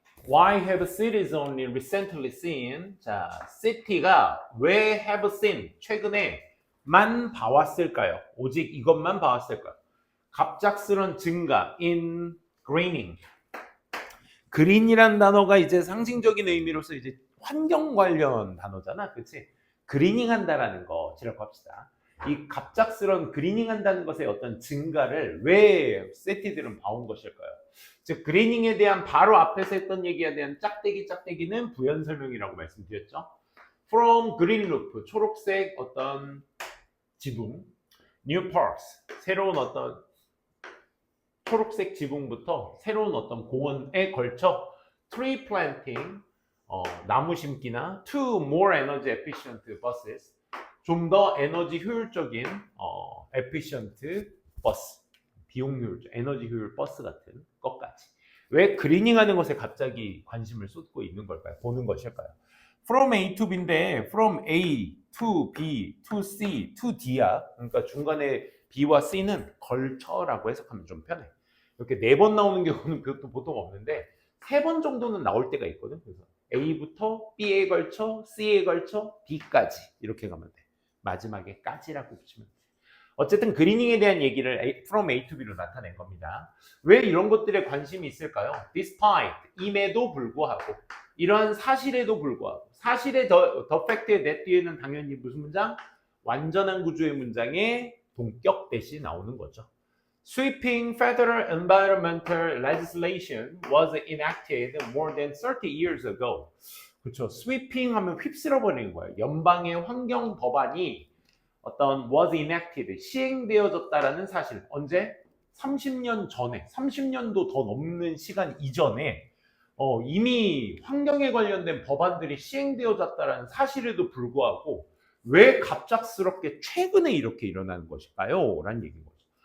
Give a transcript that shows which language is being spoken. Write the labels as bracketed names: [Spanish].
[English] Why have cities only recently seen? 자, city가 왜 have seen? [Korean] 최근에 만 봐왔을까요? 오직 이것만 봐왔을까요? 갑작스런 증가 [English] in greening. [Korean] 그린이란 단어가 이제 상징적인 의미로서 이제 환경 관련 단어잖아. 그치? 그리닝 한다라는 거 지라고 합시다. 이 갑작스런 그리닝 한다는 것의 어떤 증가를 왜 세티들은 봐온 것일까요? 즉 그리닝에 대한 바로 앞에서 했던 얘기에 대한 짝대기는 부연 설명이라고 말씀드렸죠. [English] From green roof, [Korean] 초록색 어떤 지붕, [English] new parks, [Korean] 새로운 어떤 초록색 지붕부터 새로운 어떤 공원에 걸쳐 [English] tree planting, [Korean] 나무 심기나 [English] to more energy efficient buses, [Korean] 좀 더 에너지 효율적인 efficient 버스, 비용 효율적, 에너지 효율 버스 같은 것까지. 왜 그리닝 하는 것에 갑자기 관심을 쏟고 있는 걸까요? 보는 것일까요? [English] From A to B인데 from A to B to C to D야. [Korean] 그러니까 중간에 B와 C는 걸쳐라고 해석하면 좀 편해. 이렇게 4번 나오는 경우는 그것도 보통 없는데 3번 정도는 나올 때가 있거든. 그래서 A부터 B에 걸쳐 C에 걸쳐 D까지 이렇게 가면 돼. 마지막에 까지라고 붙이면 돼. 어쨌든 그리닝에 대한 얘기를 from A to B로 나타낸 겁니다. 왜 이런 것들에 관심이 있을까요? Despite, 임에도 불구하고, 이러한 사실에도 불구하고, 사실의 the fact의 that 뒤에는 당연히 무슨 문장? 완전한 구조의 문장에 동격 대시 나오는 거죠. [English] Sweeping federal environmental legislation was enacted more than 30 years ago. [Korean] 그렇죠. sweeping 하면 휩쓸어 버리는 거예요. 연방의 환경 법안이 어떤 [English] was enacted, [Korean] 시행되어졌다라는 사실. 언제? 30년 전에, 30년도 더 넘는 시간 이전에 이미 환경에 관련된 법안들이 시행되어졌다라는 사실에도 불구하고 왜 갑작스럽게 최근에 이렇게 일어나는 것일까요? 라는 얘기인 거죠.